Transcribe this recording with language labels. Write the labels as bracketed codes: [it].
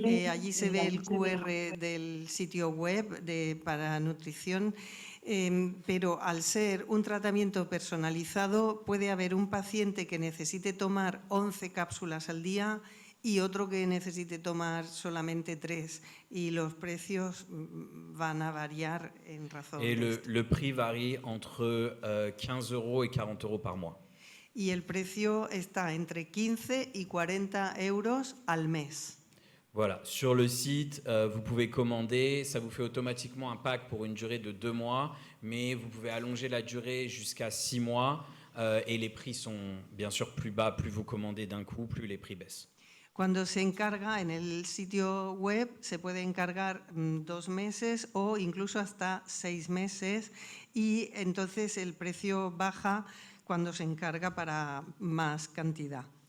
[es] Allí se ve el QR del sitio web para nutrición, pero al ser un tratamiento personalizado puede haber un paciente que necesite tomar 11 cápsulas al día y otro que necesite tomar solamente 3, y los precios van a variar en razón [fr] Et [es] de esto. [fr] le prix varie entre 15 € et 40 € par mois. [es] Y el precio está entre 15 y 40 euros al mes. [fr] Voilà, sur le site, vous pouvez commander, ça vous fait automatiquement un pack pour une durée de 2 mois, mais vous pouvez allonger la durée jusqu'à 6 mois et les prix sont bien sûr plus bas, plus vous commandez d'un coup, plus les prix baissent. [es] Cuando se encarga en el sitio web, se puede encargar 2 meses o incluso hasta 6 meses, y entonces el precio baja cuando se encarga para más cantidad.